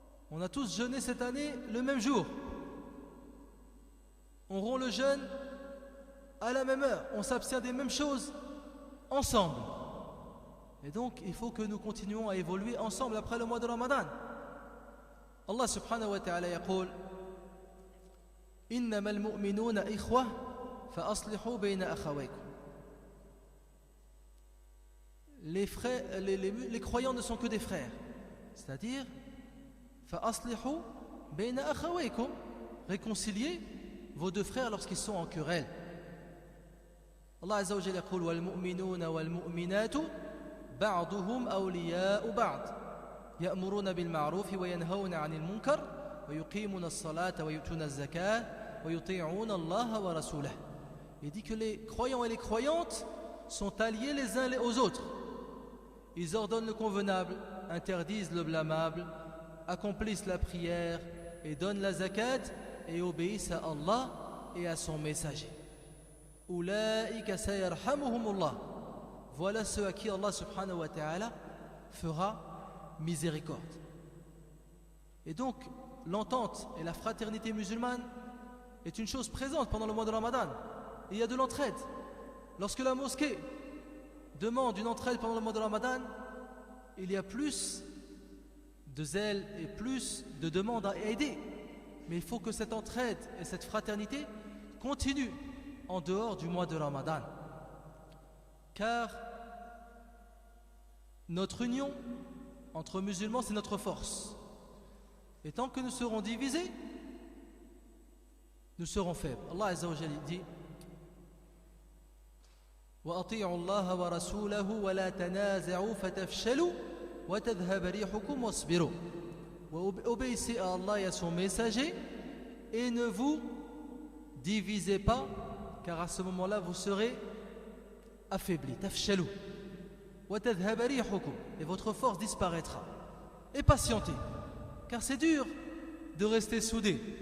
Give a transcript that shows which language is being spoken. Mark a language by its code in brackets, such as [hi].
[fr] On a tous jeûné cette année le même jour. On rompt le jeûne à la même heure. On s'abstient des mêmes choses ensemble. Et donc, il faut que nous continuions à évoluer ensemble après le mois de Ramadan. [ar] Allah subhanahu wa ta'ala yaqul إنما المؤمنون إخوة فأصلحوا بين أخويكم. [fr] Les croyants ne sont que des frères. C'est-à-dire [ar] فأصلحوا بين أخويكم, [fr] réconciliez vos deux frères lorsqu'ils sont en querelle. [ar] Allah Azza wa Jalla يقول والمؤمنون والمؤمنات بعضهم أولياء بعض يأمرون بالمعروف وينهون عن المنكر ويقيمون الصلاة ويؤتون الزكاة ويطيعون الله ورسوله. [fr] Il dit que les croyants et les croyantes sont alliés les uns aux autres. Ils ordonnent le convenable, interdisent le blâmable, accomplissent la prière et donnent la zakat et obéissent à Allah et à son messager. [ar] Ulaika sayarhamuhumullah. [fr] Voilà ceux à qui Allah subhanahu wa ta'ala fera miséricorde. Et donc, l'entente et la fraternité musulmane est une chose présente pendant le mois de Ramadan. Et il y a de l'entraide. Lorsque la mosquée demande une entraide pendant le mois de Ramadan, il y a plus de zèle et plus de demandes à aider. Mais il faut que cette entraide et cette fraternité continuent en dehors du mois de Ramadan. Car notre union entre musulmans, c'est notre force. Et tant que nous serons divisés, nous serons faibles. [ar] Allah Azza wa Jalla [fr] dit [ar] وَأَطِيعُوا اللَّهَ وَرَسُولَهُ وَلَا تَنَازَعُوا فَتَفْشَلُوا وَتَذْهَبَ رِيحُكُمْ وَاصْبِرُوا. [fr] Obéissez à Allah et à son messager et ne vous divisez pas, car à ce moment-là vous serez affaiblis. [ar] تَفْشَلُوا وَتَذْهَبَ رِيحُكُمْ, [fr] et votre force disparaîtra. Et patientez, car c'est dur de rester soudés.